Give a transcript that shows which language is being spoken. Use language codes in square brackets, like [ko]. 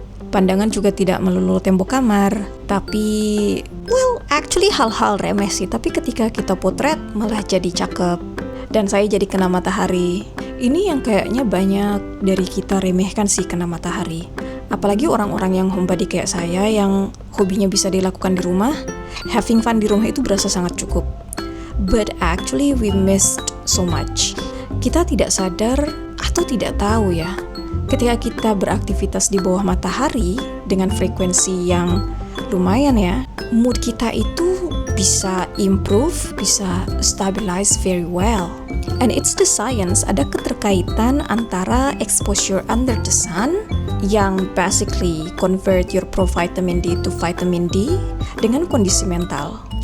[id] Pandangan juga tidak melulu tembok kamar, tapi actually hal-hal remeh sih, tapi ketika kita potret malah jadi cakep. Dan saya jadi kena matahari. Ini yang kayaknya banyak dari kita remehkan sih, kena matahari. Apalagi orang-orang yang homebody kayak saya yang hobinya bisa dilakukan di rumah, [en] having fun [id] di rumah itu berasa sangat cukup. [en] But actually we missed so much. [id] Kita tidak sadar atau tidak tahu ya, ketika kita beraktivitas di bawah matahari dengan frekuensi yang lumayan ya, mood kita itu bisa improve, bisa [en] stabilize very well. And it's the science, [id] ada keterkaitan antara [en] exposure under the sun yang basically convert your provitamin D to vitamin D [id] dengan kondisi mental.